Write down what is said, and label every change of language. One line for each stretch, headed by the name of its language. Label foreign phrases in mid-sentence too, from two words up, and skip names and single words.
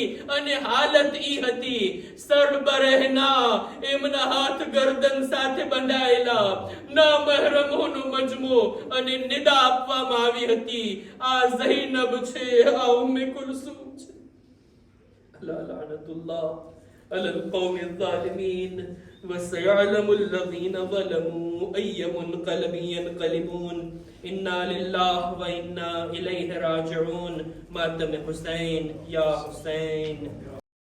Gujarati: અને હાલત ઈ હતી, સરબરહના, એમના હાથ ગરદન સાથે બંધાયેલા, ના મહેરમોનો મજમો, અને નિદા આપવામાં આવી હતી, આ ઝૈનબ છે, આ ઉમ્મે કુલસુમ છે.
Arabic: ألا لعنة الله على القوم الظالمين وسيعلم الذين ظلموا أي منقلب ينقلبون إنا لله وإنا إليه راجعون. ماتم حسين يا حسين.